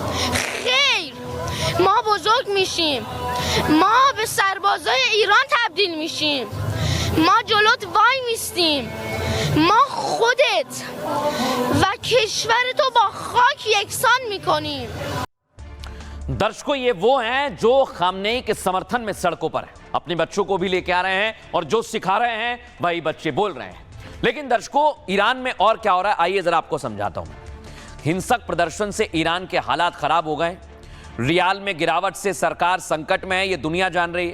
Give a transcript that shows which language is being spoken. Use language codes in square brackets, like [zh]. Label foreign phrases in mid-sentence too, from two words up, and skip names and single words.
[fa] خیر، ما بزرگ میشیم، ما به سربازای ایران تبدیل میشیم، ما جلوت وای میستیم، ما خودت و کشورتو با خاک یکسان میکنیم. [hi] दर्शकों, ये वो हैं जो खामनेई के समर्थन में सड़कों पर हैं, अपने बच्चों को भी लेके आ रहे हैं और जो सिखा रहे हैं वही बच्चे बोल रहे हैं। लेकिन दर्शकों, ईरान में और क्या हो रहा है आइए जरा आपको समझाता हूं। हिंसक प्रदर्शन से ईरान के हालात खराब हो गए, रियाल में गिरावट से सरकार संकट में है, ये दुनिया जान रही है।